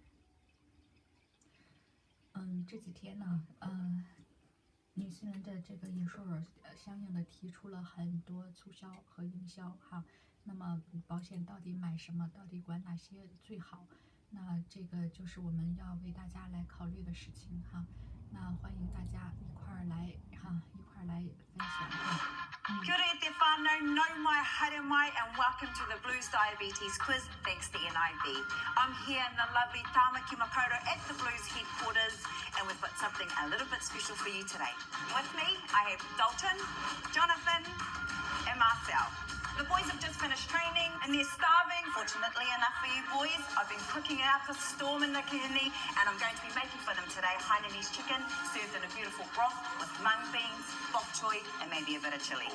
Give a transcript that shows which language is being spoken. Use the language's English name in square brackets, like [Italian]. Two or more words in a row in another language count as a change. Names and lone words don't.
[Chinese] 这几天呢，纽西兰的这个 insurer 相应的提出了很多促销和营销哈。那么保险到底买什么，到底管哪些最好？那这个就是我们要为大家来考虑的事情哈。那欢迎大家一块儿来分享哈。 [Māori] Kia ora te whānau, nau mai, haere mai, [English] and welcome to the Blues Diabetes Quiz thanks to NIB. I'm here in the lovely Tāmaki Makaurau at the Blues headquarters, and we've got something a little bit special for you today. With me, I have Dalton, Jonathan, and Marcel. The boys have just finished training and they're starving. Fortunately enough for you boys, I've been cooking out a storm in the kahini and I'm going to be making for them today Hainanese chicken served in a beautiful broth with mung beans, bok choy and maybe a bit of chili.